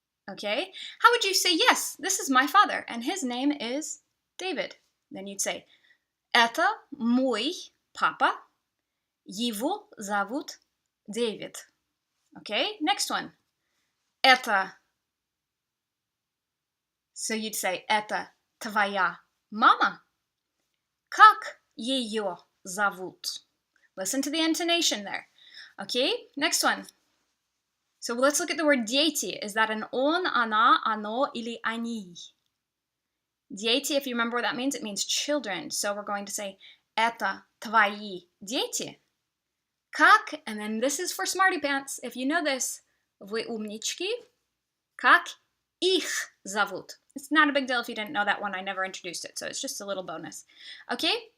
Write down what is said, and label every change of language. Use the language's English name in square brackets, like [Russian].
[English] Okay, how would you say, yes, this is my father, and his name is David? Then you'd say, [Russian] это мой папа, его зовут Дэвид. [English] Okay, next one. [Russian] Это, [English] so you'd say, [Russian] это твоя мама, как ее зовут? [English] Listen to the intonation there. Okay, next one. So let's look at the word дети. Is that an [Russian] он, она, оно, или они? [English] Дети, if you remember what that means, it means children. So we're going to say, [Russian] это твои дети. Как, [English] and then this is for smarty pants. If you know this, [Russian] вы умнички. Как их зовут? [English] It's not a big deal if you didn't know that one. I never introduced it, so it's just a little bonus. Okay?